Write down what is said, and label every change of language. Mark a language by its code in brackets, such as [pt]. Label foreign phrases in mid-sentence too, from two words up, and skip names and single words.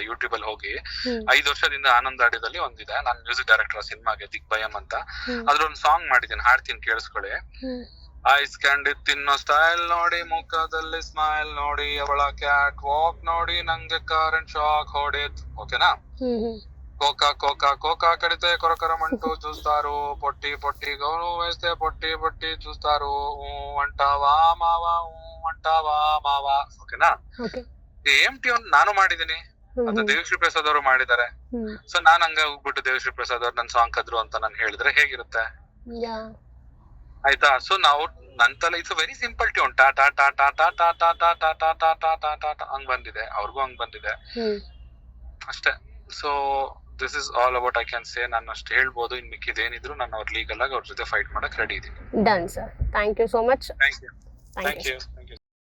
[kn] ಯೂಟ್ಯೂಬ್ ಅಲ್ಲಿ ಹೋಗಿ 5 ವರ್ಷದಿಂದ ಆನಂದ್ ಆಡಿಯೋದಲ್ಲಿ ಒಂದಿದೆ. ನಾನ್ [en] music director [kn] ಸಿನಿಮಾಗೆ ದಿಗ್ಭಯಂ ಅಂತ. ಅದ್ರೊಂದ್ ಸಾಂಗ್ ಮಾಡಿದ್ದೀನಿ, ಹಾಡ್ತೀನಿ, ಕೇಳಿಸ್ಕೊಳ್ಳಿ. [en] ice candy [kn] ತಿನ್ನೋ ಸ್ಟೈಲ್ ನೋಡಿ, ಮುಖದಲ್ಲಿ ಸ್ಮೈಲ್ ನೋಡಿ, ಅವಳ [en] cat walk [kn] ನೋಡಿ, ನಂಗೆ [en] current shock [kn] ಹೊಡೆದ್. [te] ಓಕೆನಾ? కోకా కోకా కోకా కడితే కొరకర మంటు చూస్తారు, పొట్టి పొట్టి గౌను వేస్తే పొట్టి పొట్టి చూస్తారు, అంటావా మావా అంటావా మావా. [kn] ಓಕೆನಾ? ಏಮ್ ಟ್ಯೂನ್ ನಾನು ಮಾಡಿದೀನಿ, ಅದು ದೇವಶ್ರೀ ಪ್ರಸಾದ್ ಅವರು ಮಾಡಿದ್ದಾರೆ. ಸೊ ನಾನ್ ಹಂಗ ಹೋಗ್ಬಿಟ್ಟು ದೇವಶ್ರೀ ಪ್ರಸಾದ್ ಅವ್ರು ನನ್ ಸಾಂಗ್ ಕದ್ರು ಅಂತ ನಾನು ಹೇಳಿದ್ರೆ ಹೇಗಿರುತ್ತೆ? ಆಯ್ತಾ? ಸೊ ನಾವು ನನ್ ತಲೆ [en] it's very simple tune, [kn] ಟಾ ಟಾ ಟಾ ಟಾ ಟಾ ಟಾ ಟಾ ಟಾ ಟಾ ಟಾ ಟಾ ಟಾ ಟಾ ಟಾ ಟಾ ಹಂಗ್ ಬಂದಿದೆ, ಅವ್ರಿಗೂ ಹಂಗ್ ಬಂದಿದೆ ಅಷ್ಟೇ. [en] so this is all about I can say. [kn] ನಾನು ಅಷ್ಟು ಹೇಳ್ಬೋದು. ಇನ್ ಮಿಕ್ಕಿದೇನಿದ್ರು ನಾನು ಅವ್ರ ಲೀಗಲ್ ಆಗಿ ಅವ್ರ ಜೊತೆ ಫೈಟ್ ಮಾಡಕ್ ರೆಡಿ ಇದೀನಿ. [en] done sir, thank you so much. thank you.